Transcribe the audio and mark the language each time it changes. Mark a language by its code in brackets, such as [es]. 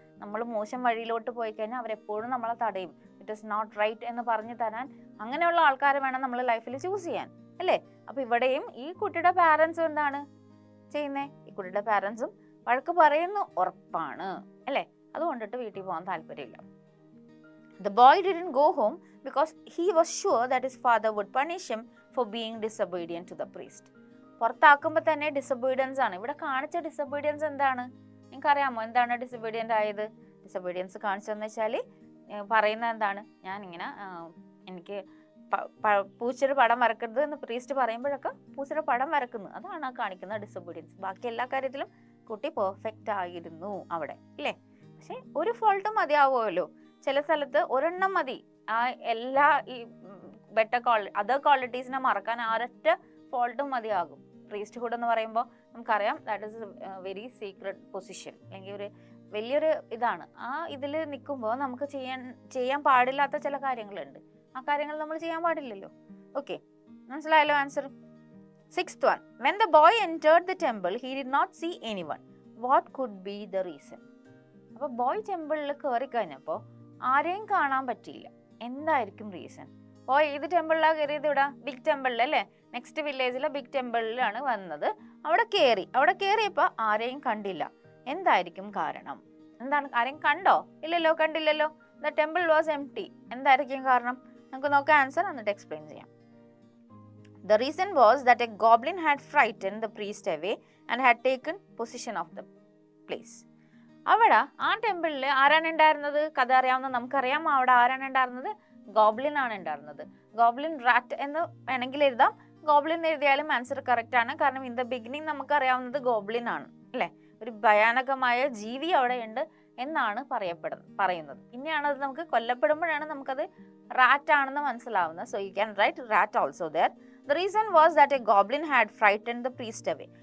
[ml] നമ്മൾ മോശം വഴിയിലോട്ട് പോയി കഴിഞ്ഞാൽ അവരെപ്പോഴും നമ്മളെ തടയും. [en] it is not right [ml] എന്ന് പറഞ്ഞു തരാൻ അങ്ങനെയുള്ള ആൾക്കാരെ വേണം നമ്മൾ ലൈഫിൽ ചൂസ് ചെയ്യാൻ, അല്ലേ? അപ്പൊ ഇവിടെയും ഈ കുട്ടിയുടെ പാരൻസും എന്താണ് ചെയ്യുന്നേ? ഈ കുട്ടിയുടെ പാരൻസും വഴക്ക് പറയുന്നു ഉറപ്പാണ്, അല്ലേ? അതുകൊണ്ടിട്ട് വീട്ടിൽ പോകാൻ താല്പര്യമില്ല. [en] The boy didn't go home because he was sure that his father would punish him for being disobedient to the priest. [ml] പുറത്താക്കുമ്പോൾ തന്നെ ഡിസൊബീഡിയൻസ് ആണ് ഇവിടെ കാണിച്ച. ഡിസൊബീഡിയൻസ് എന്താണ് നിങ്ങൾക്ക് അറിയാമോ? എന്താണ് ഡിസൊബീഡിയൻ്റ് ആയത്? ഡിസൊബീഡിയൻസ് കാണിച്ചതെന്ന് വെച്ചാൽ പറയുന്നത് എന്താണ്? ഞാനിങ്ങനെ എനിക്ക് പൂച്ചയുടെ പടം വരക്കരുത് എന്ന് പ്രീസ്റ്റ് പറയുമ്പോഴൊക്കെ പൂച്ചയുടെ പടം വരക്കുന്നു. അതാണ് കാണിക്കുന്ന ഡിസൊബീഡിയൻസ്. ബാക്കി എല്ലാ കാര്യത്തിലും കുട്ടി പെർഫെക്റ്റ് ആയിരുന്നു അവിടെ, അല്ലേ? പക്ഷെ ഒരു ഫോൾട്ടും മതിയാവുമല്ലോ. ചില സ്ഥലത്ത് ഒരെണ്ണം മതി ആ എല്ലാ ഈ അതർ ക്വാളിറ്റീസിനെ മറക്കാൻ ഒരൊറ്റ ഫോൾട്ടും മതിയാകും. പ്രീസ്റ്റ്ഹുഡ് എന്ന് പറയുമ്പോൾ നമുക്കറിയാം [en] that is very secret position, [ml] അല്ലെങ്കിൽ ഒരു വലിയൊരു ഇതാണ്. ആ ഇതിൽ നിൽക്കുമ്പോൾ നമുക്ക് ചെയ്യാൻ പാടില്ലാത്ത ചില കാര്യങ്ങളുണ്ട്. ആ കാര്യങ്ങൾ നമ്മൾ ചെയ്യാൻ പാടില്ലല്ലോ. ഓക്കെ, മനസ്സിലായല്ലോ answer? [en] 6th one, when the boy entered the temple he did not see anyone. What could be the reason? [ml] അപ്പോൾ ബോയ് ടെമ്പിളിൽ കയറി കഴിഞ്ഞപ്പോൾ ആരെയും കാണാൻ പറ്റിയില്ല. എന്തായിരിക്കും റീസൺ? ബോയ് ഏത് ടെമ്പിളിലാണ് കയറിയത്? ഇവിടെ ബിഗ് ടെമ്പിളിൽ, അല്ലേ? നെക്സ്റ്റ് വില്ലേജിലെ ബിഗ് ടെമ്പിളിലാണ് വന്നത്. അവിടെ കയറിയപ്പോൾ ആരെയും കണ്ടില്ല. എന്തായിരിക്കും കാരണം? എന്താണ്? ആരെയും കണ്ടോ? ഇല്ലല്ലോ, കണ്ടില്ലല്ലോ. [en] The temple was empty. [ml] എന്തായിരിക്കും കാരണം? നമുക്ക് നോക്കാം ആൻസർ, എന്നിട്ട് എക്സ്പ്ലെയിൻ ചെയ്യാം. [en] The reason was that a goblin had frightened the priest away and had taken possession of the place. [ml] അവിടെ ആ ടെമ്പിളിൽ ആരാണ് ഉണ്ടായിരുന്നത്? കഥ അറിയാവുന്ന നമുക്കറിയാം. അവിടെ ആരാണ് ഉണ്ടായിരുന്നത്? ഗോബ്ലിൻ ആണ് ഉണ്ടായിരുന്നത്. ഗോബ്ലിൻ റാറ്റ് എന്ന് വേണമെങ്കിൽ എഴുതാം. ഗോബ്ലിൻ എഴുതിയാലും ആൻസർ കറക്റ്റ് ആണ്. കാരണം [en] in the beginning [ml] നമുക്കറിയാവുന്നത് ഗോബ്ലിൻ ആണ്, അല്ലേ? ഒരു ഭയാനകമായ ജീവി അവിടെ ഉണ്ട് എന്നാണ് പറയുന്നത്. പിന്നെയാണ് അത് നമുക്ക് കൊല്ലപ്പെടുമ്പോഴാണ് നമുക്കത് റാറ്റ് ആണെന്ന് മനസ്സിലാവുന്നത്. [en] So you can write rat also there. The reason was that a goblin had frightened the priest away.